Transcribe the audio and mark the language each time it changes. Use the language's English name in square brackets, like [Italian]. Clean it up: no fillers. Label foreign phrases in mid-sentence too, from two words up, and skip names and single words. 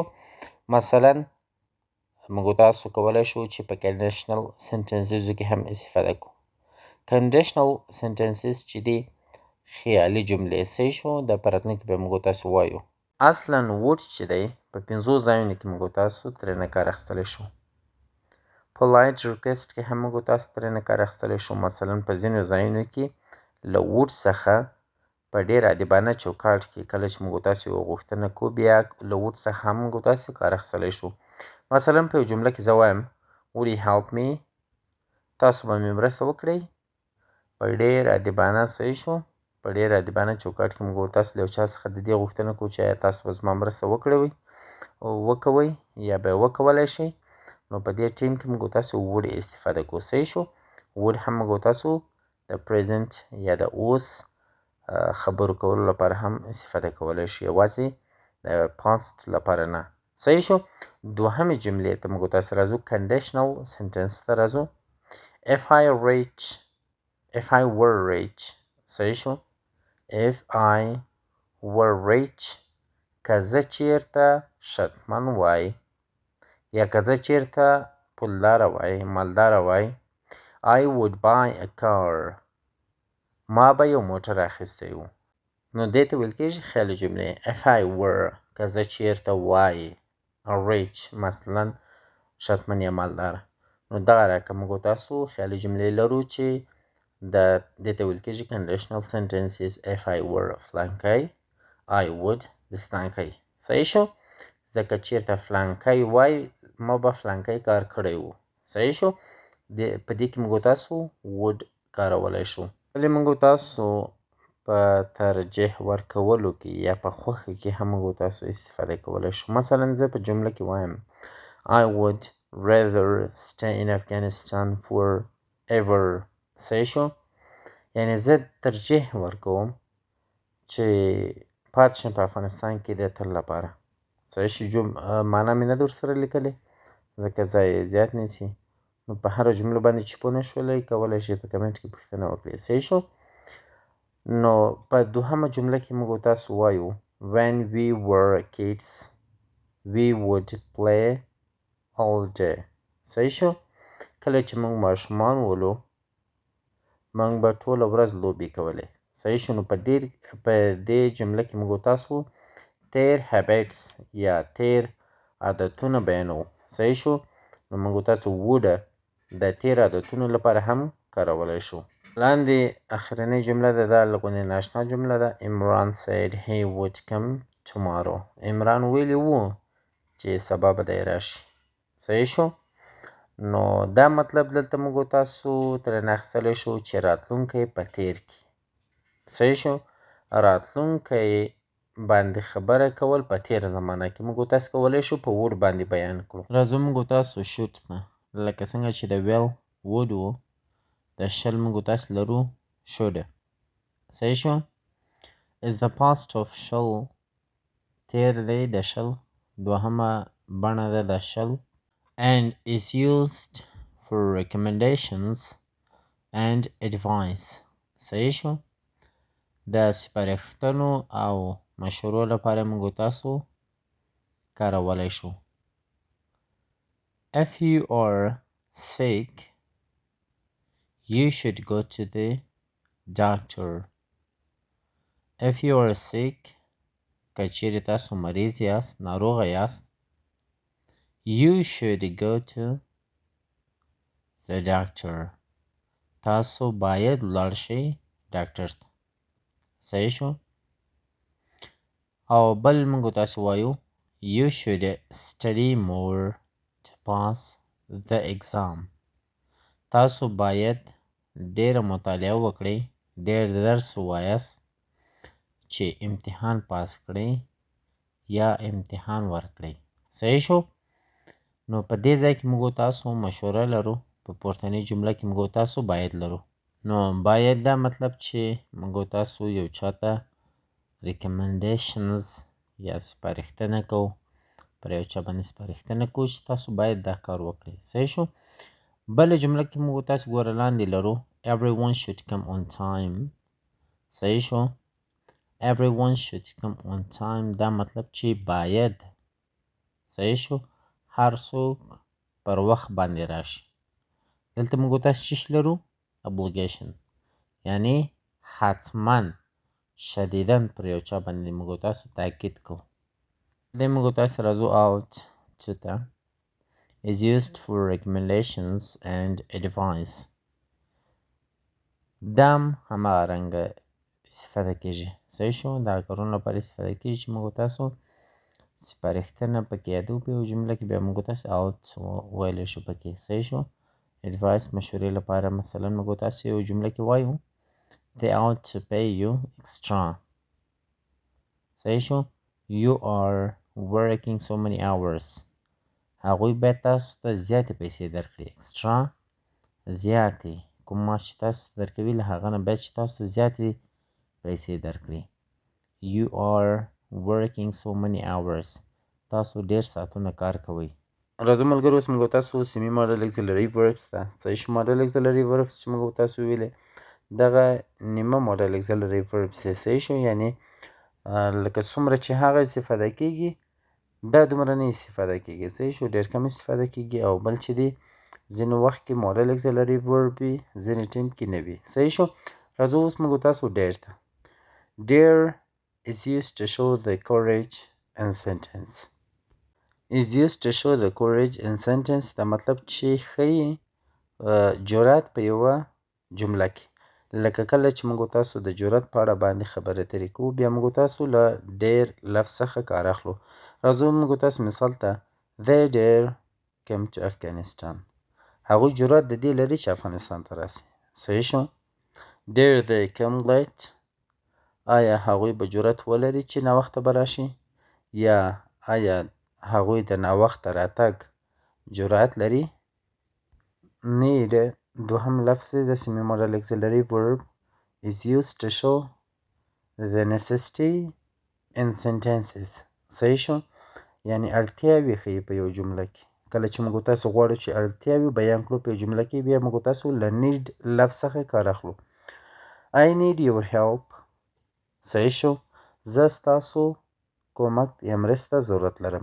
[Pashto] مثلا موږ تاسو کولی شو چې په [English] conditional sentences [Pashto] کې هم استفاده کو. [English] conditional sentences [Pashto] چې دي خیالي جملې. صحیح شو؟ د په راتلونکي به موږ تاسو وایو. اصلا would چې دی په 5 ځایونو کې موږ تاسو ترېنه کار اخیستلی شو. [English] polite request [Pashto] کې هم موږ تاسو ترېنه کار اخیستلی شو. مثلا په ځینو ځایونو کې له would څخه په ډېر ادبانه چوکاټ کې کله چې موږ تاسو یوه غوښتنه کوو بیا له would څخه هم موږ تاسو کار اخیستلی شو. مثلا په یو جمله کې زه وایم [English] would you help me؟ [Pashto] تاسو به مې مرسته وکړئ. په ډېر ادبانه. صحیح شو؟ په ډېر ادبانه چوکاټ کې موږ تاسو له یو چا څخه د دې غوښتنه کوو چې ایا تاسو به زما مرسته وکوئ یا به یې وکولی شئ. نو په دې ټیم کې موږ تاسو would استفاده کوو. صحیح شو؟ would هم موږ تاسو د present یا د اوس خبرو کولو لپاره هم استفاده کولی شو. یوازې د past لپاره نه. صحیح شو؟ دوهمې جملې ته موږ تاسو راځو. [English] conditional sentence [Pashto] ته راځو. [English] if I were rich. [Pashto] صحیح شو؟ [English] if I were rich [Pashto] که زه چیرته شتمن وای یا که زه چیرته پولداره وای مالداره وای [English] I would buy a car. [Pashto] ما به یو موټر اخیستی و. نو دې ته ویل کېږي خیالي جملې. [English] if I were [Pashto] که زه چیرته وای rich مثلا شتمن یا مالداره. نو دغه رقم موږ تاسو خیالي جملې لرو چې دې ته ویل کېږي [English] conditional sentences. if I were فلانکی I would بستانکی. [Pashto] صحیح شو؟ ځکه چیرته فلانکی وای ما به فلانکی کار کړی و. صحیح شو؟ په دې کې موږ تاسو would کارولی شو. ولی موږ تاسو په ترجیح ورکولو کې یا په خوښه کې هم موږ تاسو استفاده کولی شو. مثلا زه په جمله کې وایم [English] I would rather stay in Afghanistan forever. [Pashto] صحیح شو؟ یعنی زه ترجیح ورکوم چې پاتې شم په افغانستان کې د تل لپاره. صحیح شو؟ معنا مې نه ده ورسره لیکلې ځکه ځای یې زیات نیسي. نو په هره جمله باندې چې پوه نه شولئ کولی شئ په کمنټ کې پوښتنه وکړئ. صحیح شو؟ نو په دوهمه جمله کې موږ تاسو وایو [English] when we were kids we would play all day. [Pashto] صحیح شو؟ کله چې موږ ماشومان ولو موږ به ټوله ورځ لوبې کولې. صحیح شو؟ نو په دې جمله کې موږ تاسو تیر habits یا تیر عادتونه بیانوو. صحیح شو؟ نو موږ تاسو would د تیر عادتونو لپاره هم کارولی شو. لاندې اخرنۍ جمله ده دا لغونې ناشنا جمله ده. [English] Imran said he would come tomorrow. [Pashto] عمران ویلي وو چې سبا به دی راشي. صحیح شو؟ نو دا مطلب دلته موږ تاسو ترېنه اخیستلی شو چې راتلونکی په تیر کې. صحیح شو؟ راتلونکی باندې خبره کول په تیر زمانه کې موږ تاسو کولی شو په would باندې بیان کړو. راځو موږ تاسو should ته. لکه څنګه چې د [English] will would [Pashto] و د shall موږ تاسو لرو should. صحیح شو؟ [English] is the past of shall [Pashto] تیر دی د [English] shall [Pashto] دوهمه بڼه ده د [English] shall and is used for recommendations and advice. [Pashto] صحیح شو؟ د سپارښتنو او مشورو لپاره موږ تاسو کارولی شو. [English] if you are sick You should go to the doctor. If you are sick, [Pashto] که چیرې تاسو مریض یاست، ناروغه یاست، [English] you should go to the doctor. [Pashto] تاسو باید ولاړ شئ ډاکټر ته. صحیح شو؟ او بل موږ تاسو وایو [English] you should study more to pass the exam. [Pashto] تاسو باید ډیره مطالعه وکړئ، ډیر درس ووایاست چې امتحان پاس کړئ یا امتحان ورکړئ. صحیح شو؟ نو په دې ځای کې موږ تاسو مشوره لرو، په پورتنۍ جمله کې موږ تاسو باید لرو. نو باید دا مطلب چې موږ تاسو یو چاته ریکمنډیشنز یا سپارښتنه کوو، پر یو چا باندې سپارښتنه کوو چې تاسو باید دا کار وکړئ. صحیح شو؟ بله جمله کې موږ تاسو ګوره لاندې لرو [English] everyone should come on time. [Pashto] صحیح شو؟ [English] everyone should come on time [Pashto] دا مطلب چې باید، صحیح شو، هر څوک پر وخت باندې راشي. دلته موږ تاسو چې لرو obligation، یعنی حتما شدیداً پر یو چا باندې موږ تاسو تاکید کوو. دې موږ تاسو راځو [English] out to ته is used for recommendations and advice. [Pashto] دام هماغه رنګه استفاده کیږي. صحیح شو؟ دا کارونو لپاره استفاده کیږي چې موږ تاسو سپارښتنه پکې یادو په یو جمله کې، بیا موږ تاسو out ویلی شو پکې. صحیح شو؟ advice مشورې لپاره مثلا موږ تاسو یو جمله کې وایو [English] they ought to pay you extra. [Pashto] صحیح شو؟ [English] you are working so many hours. [Pashto] هغوی باید تاسو ته زیاتې پیسې درکړي. extra زیاتې، کوم معاش چې تاسو ته درکوي له هغه نه باید چې تاسو ته زیاتې پیسې درکړي. [English] you are working so many hours. [Pashto] تاسو ډیر ساعتونه کار کوئ. راځو ملګرو اوس موږ تاسو [English] semi modal auxiliary verbs [Pashto] ته. صحیح شو؟ [English] modal auxiliary verbs [Pashto] چې موږ تاسو ویلې دغه نیمه [English] modal auxiliary verbs [Pashto] دی. صحیح شو؟ یعنی لکه څومره چې هغه استفاده کیږي دا دومره نه استفاده کیږي. صحیح شو؟ ډیر کم استفاده کیږي. او بل چې دی ځینې وخت کې [English] modal auxiliary verb [Pashto] وي، ځینې ټیم کې نه وي. صحیح شو؟ راځو اوس موږ تاسو ډیر ته. [English] Dare is used to show the courage in sentence. is used to show the courage in sentence [Pashto] دا مطلب چې ښیي جرأت په یوه جمله کې. لکه کله چې موږ تاسو د جرأت په اړه باندې خبرې اترې کوو، بیا موږ تاسو له ډیر لفظ څخه کار اخلو. راځو موږ تاسو مثال ته [English] they dare came to Afghanistan. [Pashto] هغوی جرأت د دې لري چې افغانستان ته راسي. صحیح شو؟ [English] dare they come late. [Pashto] آیا هغوی به جرأت ولري چې ناوخته به راشي؟ یا آیا هغوی د ناوخته راتګ جرأت لري؟ [English] need [Pashto] دوهم لفظ د [English] semi modal auxiliary verb is used to show the necessity in sentences. [Pashto] صحیح شو؟ یعنی اړتیاوې ښیي په یو جمله کې. کله چې موږ تاسو غواړو چې اړتیاوې بیان کړو په یو جمله کې، بیا موږ تاسو له need لفظ څخه کار اخلو. [English] I need your help. [Pashto] صحیح شو؟ زه ستاسو کومک یا مرسته ضرورت لرم.